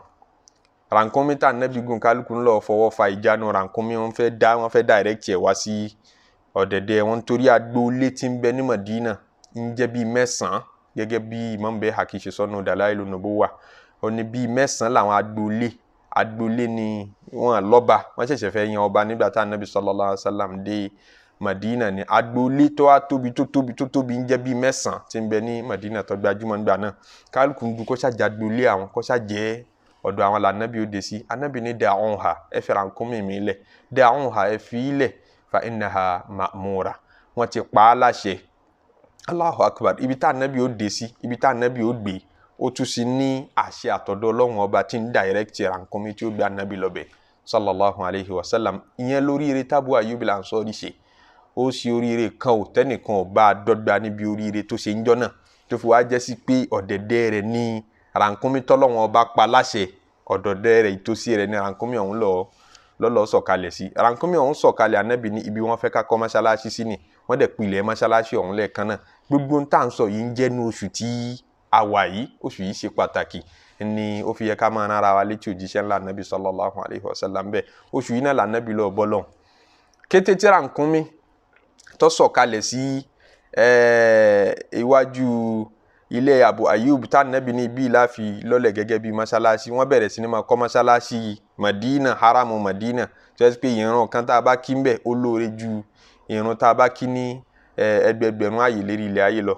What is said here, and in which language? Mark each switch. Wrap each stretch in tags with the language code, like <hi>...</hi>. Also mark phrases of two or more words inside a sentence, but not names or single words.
<yo>Rànkúnmí tá Ànábì gùn kálukú ń lọ fọwọ́ fa ìjánu rànkúnmí, wọ́n fẹ́ direct ẹ̀ wá sí ọ̀dẹ̀dẹ̀ wọn torí agboolé tí ń bẹ ní Madina ń jẹ́ bí 9 gẹ́gẹ́ bí Imam Bayhaqi ṣe sọ́nù Dalailun Nubuwah. Ó ní bí 9 làwọn agboolé ni wọ́n lọ́ba, wọ́n ṣẹ̀ṣẹ̀ fẹ́ yan ọba nígbà tá Ànábì</yo> <ar>صلى الله عليه وسلم</ar> <yo>dé Madina ni agboolé tó wá tóbi ń jẹ́ bí 9 tí ń bẹ ní Madina tó gbajúmọ̀ nígbà náà. Kálukú ń du kó ṣàjẹ́ agboolé àwọn, kó ṣàjẹ́ ọ̀dọ̀ àwọn l'Ànábì ó dé sí. Ànábì ní da'uha, ẹ fi rànkúnmí mi lẹ̀, da'uha ẹ fi ilẹ̀,</yo> <ar>فإنها مأمورة,</ar> <yo>wọ́n ti pa á láṣẹ.</yo> <ar>الله أكبر.</ar> <yo>Ibi tá Ànábì ó dé sí, ibi tá Ànábì ó gbé, ó tún sí ní àṣẹ àtọ̀dọ̀ Ọlọ́run ọba tí ń direct rànkúnmí tí ó gbé Ànábì lọ́bẹ̀</yo> <ar>صلى الله عليه وسلم.</ar> <yo>Ìyẹn lóríire tábù Ayyub al-Ansari ṣe. Ó sì oríire kan ò tẹ́nìkan ò bá dọ́gba níbi oríire tó ṣe ń jọ́ náà, tó fi wá jẹ́ sí pé ọ̀dẹ̀dẹ̀ rẹ̀ ní rànkúnmí tọ́lọ́run ọba pa láṣẹ, ọ̀dọ̀dẹ̀ rẹ̀ ìtòsí rẹ̀ ní rànkúnmí ọ̀hún lọ́lọ́ sọ̀kalẹ̀ sí. Rànkúnmí ọ̀hún sọ̀kalẹ̀ Ànábì ní ibi wọ́n fẹ́ ká kọ́ mọ́ṣáláṣí sí ni, wọ́n dẹ̀ pilẹ̀ mọ́ṣáláṣí ọ̀hún lẹ́ẹ̀kan náà. Gbogbo ń tà ń sọ yìí ń jẹ́ ní oṣù tí a wà yìí, oṣù yìí ṣe pàtàkì ni ó fi yẹ ká máa rán ara wa létí òjíṣẹ́ ńlá Ànábì</yo> <ar>صلى الله عليه وسلم</ar> <yo>bẹ́ẹ̀. Oṣù yìí náà l'Ànábì lọ bọ́lọ̀. Kété tí rànkúnmí tó sọ̀kalẹ̀ sí iwájú ilé Abu Ayyub tá Ànábì ní ibi láfi lọ́lẹ̀ gẹ́gẹ́ bí mọ́ṣáláṣí, wọ́n bẹ̀rẹ̀ sí ní máa kọ́ mọ́ṣáláṣí Madina, haramu Madina, tó yẹ pé ìran kan tá a bá kí ń bẹ̀ ó lóore ju ìran tá a bá kí ní ẹgbẹgbẹ̀rún ààyè lérí ilẹ̀ ayé lọ.</yo>